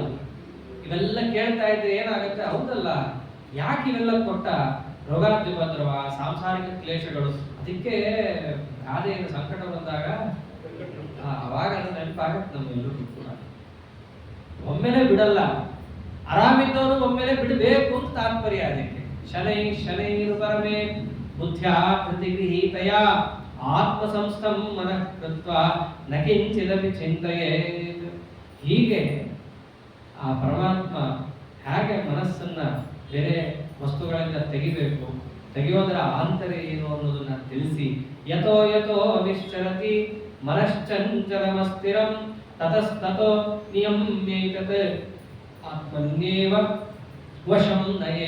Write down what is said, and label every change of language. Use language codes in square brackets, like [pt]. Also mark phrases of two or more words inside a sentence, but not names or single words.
[kn] ಇವೆಲ್ಲ ಕೇಳ್ತಾ ಇದ್ರೆ ಏನಾಗುತ್ತೆ, ಹೌದಲ್ಲ ಯಾಕೆ ಇವೆಲ್ಲ ಕೊಟ್ಟ, ರೋಗಾಧಿಪದ್ರವ, ಸಾಂಸಾರಿಕ ಕ್ಲೇಶಗಳು. ಅದಕ್ಕೆ ಗಾದೆಯನ್ನು ಸಂಕಟ ಬಂದಾಗ ಅವಾಗ ಅದು ನೆನಪಾಗತ್ತೆ ನಮ್ಮೆಲ್ಲರಿಗೂ ಕೂಡ. ಒಮ್ಮೆಲೆ ಬಿಡಲ್ಲ, ಆರಾಮಿದ್ದವನು ಒಮ್ಮೆಲೆ ಬಿಡಬೇಕು ಅಂತ ತಾತ್ಪರ್ಯ. [sa] ಅದಕ್ಕೆ ಶನೈರು ಪರಮೇ ಬುದ್ಧ್ಯಾ ಪ್ರತಿಗೃಹೀತಯ ಆತ್ಮ ಸಂಸ್ಥಂ ಮನಃ ಕೃತ್ವಾ ನ ಕಿಂಚಿದಪಿ ಚಿಂತೆಯೇತ್. [kn] ಹೀಗೆ ಆ ಪರಮಾತ್ಮ ಹೇಗೆ ಮನಸ್ಸನ್ನ ಬೇರೆ ವಸ್ತುಗಳಿಂದ ತೆಗಿಬೇಕು. ತೆಗೆಯೋದರ ಆಂತರ್ಯ ಏನು ಅನ್ನೋದನ್ನ ತಿಳಿಸಿ, [sa] ಯಥೋ ಯಥೋ ನಿಶ್ಚರತಿ ಮನಶ್ಚಂಚಲಮಸ್ಥಿರಂ ತತಸ್ತತೋ ನಿಯಮ್ಯೈತತ್ ಆತ್ಮನ್ಯೇವ ವಶಂ ನಯೇ.